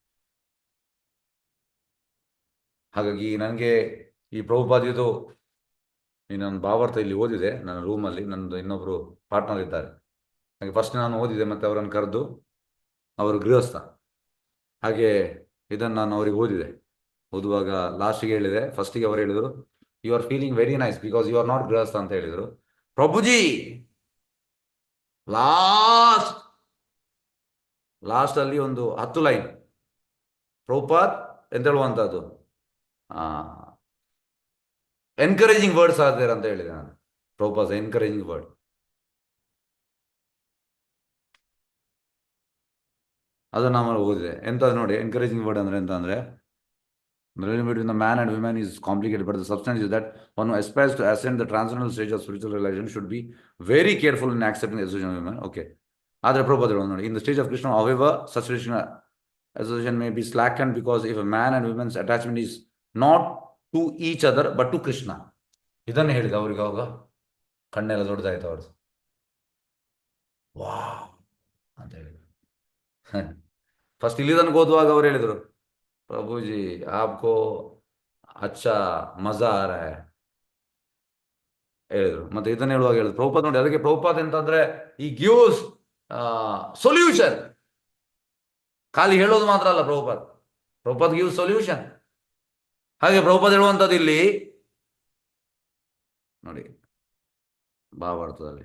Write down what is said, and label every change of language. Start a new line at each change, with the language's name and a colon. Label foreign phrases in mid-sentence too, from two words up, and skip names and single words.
Kannada: ಹಾಗಾಗಿ ನನಗೆ ಈ ಪ್ರಭುಪಾದಿದು ನನ್ನ ಭಾವಾರ್ಥ ಇಲ್ಲಿ ಓದಿದೆ ನನ್ನ ರೂಮಲ್ಲಿ. ನನ್ನದು ಇನ್ನೊಬ್ರು ಪಾರ್ಟ್ನರ್ ಇದ್ದಾರೆ. ಹಾಗೆ ಫಸ್ಟ್ ನಾನು ಓದಿದೆ, ಮತ್ತೆ ಅವರನ್ನು ಕರೆದು, ಅವರು ಗೃಹಸ್ಥ, ಹಾಗೆ ಇದನ್ನು ನಾನು ಅವರಿಗೆ ಓದುವಾಗ ಲಾಸ್ಟಿಗೆ ಹೇಳಿದೆ. ಫಸ್ಟಿಗೆ ಅವರು ಹೇಳಿದರು,
English: you are feeling very nice because you are not
Kannada: ಗೃಹಸ್ಥ ಅಂತ ಹೇಳಿದರು. ಪ್ರಭುಜಿ ಲಾಸ್ಟ್ ಅಲ್ಲಿ ಒಂದು 10 ಲೈನ್ ಪ್ರಭುಪಾದ್ ಎಂತ ಹೇಳುವಂಥದ್ದು,
English: encouraging words
Kannada: ಆದ್ರೆ ಅಂತ ಹೇಳಿದೆ ನಾನು. ಪ್ರಭುಪಾದ್
English: encouraging word.
Kannada: ಅದನ್ನು ನಾನು ಓದಿದೆ. ಎಂತ ನೋಡಿ,
English: encouraging word
Kannada: ಅಂದ್ರೆ ಎಂತ ಅಂದ್ರೆ,
English: the relation between the man and woman is complicated, but the substance is that one who aspires to ascend the transcendental stage of spiritual realization should be very careful in accepting the association of women. Okay.
Kannada: Adre Prabhupada ನೋಡಿ,
English: in the stage of Krishna, however, such association may be slackened because if a man and woman's attachment is not to each other but to Krishna.
Kannada: ಇದನ್ನೇ ಹೇಳಿದ ಅವ್ರಿಗೆ. ಅವಾಗ ಕಣ್ಣೆಲ್ಲ ದೊಡ್ಡದಾಯ್ತು ಅವ್ರದ್ದು. ವಾ ಅಂತ ಹೇಳಿದ್ರು. ಫಸ್ಟ್ ಇಲ್ಲಿ ತನಕ ಓದುವಾಗ ಅವ್ರು ಹೇಳಿದ್ರು,
Hindi: प्रभु जी आपको अच्छा मजा आ रहा है,
Kannada: ಹೇಳಿದ್ರು. ಮತ್ತೆ ಇದನ್ನ ಹೇಳುವಾಗ ಹೇಳಿದ್ರು ಪ್ರಭುಪಾದ್ ನೋಡಿ, ಅದಕ್ಕೆ ಪ್ರಭುಪಾದ್ ಅಂತಂದ್ರೆ ಈ
English: gives solution.
Kannada: ಖಾಲಿ ಹೇಳೋದು ಮಾತ್ರ ಅಲ್ಲ ಪ್ರಭುಪಾದ್
English: gives solution.
Kannada: ಹಾಗೆ ಪ್ರಭುಪಾದ್ ಹೇಳುವಂಥದ್ದು ಇಲ್ಲಿ ನೋಡಿ ಭಾವಾರ್ಥದಲ್ಲಿ.